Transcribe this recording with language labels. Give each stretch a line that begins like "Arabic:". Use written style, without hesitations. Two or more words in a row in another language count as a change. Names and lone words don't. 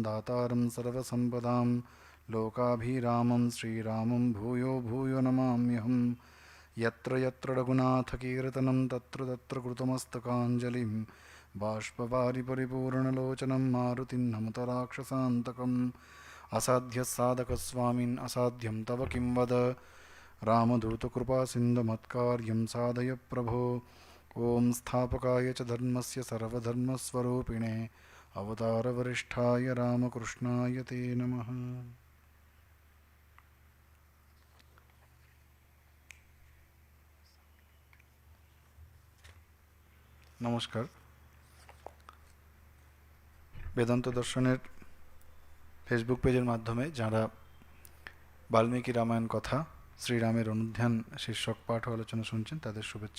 Sanskrit: दातारं सर्वसम्पदां लोकाभिरामं श्रीरामं भूयो भूयो नमाम्यहम् यत्र यत्र रघुनाथकीर्तनं तत्र तत्र कृतमस्तकाञ्जलिं बाष्पवारि परिपूर्णलोचनं मारुतिं नमत राक्षसान्तकम् असाध्यसाधकस्वामिन् असाध्यं तव किं वद रामदूतकृपा सिन्धुमत्कार्यं साधय प्रभो। ॐ स्थापकाय च धर्मस्य सर्वधर्मस्वरूपिणे अवतारवरिष्ठाय रामकृष्णाय ते नमः।
Bangla: নমস্কার। বেদান্ত দর্শনের ফেসবুক পেজের মাধ্যমে যারা বাল্মীকি রামায়ণ কথা শ্রীরামের অনুধ্যান শীর্ষক পাঠ ও আলোচনা শুনছেন তাদের শুভেচ্ছা।